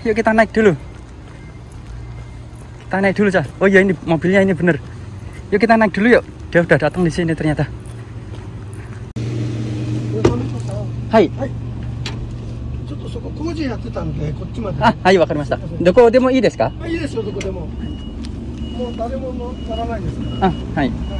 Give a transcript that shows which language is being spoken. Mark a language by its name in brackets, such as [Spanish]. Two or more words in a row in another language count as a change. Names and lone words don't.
[Indonesian] Yuk kita naik dulu. Kita naik dulu, Cah. Oh iya, ini mobilnya ini bener. Yuk kita naik dulu yuk. Dia udah datang di sini ternyata. Hai. Ah, ayo, [Japanese] 分かりました. どこ でも いい ですか? Ah, hai.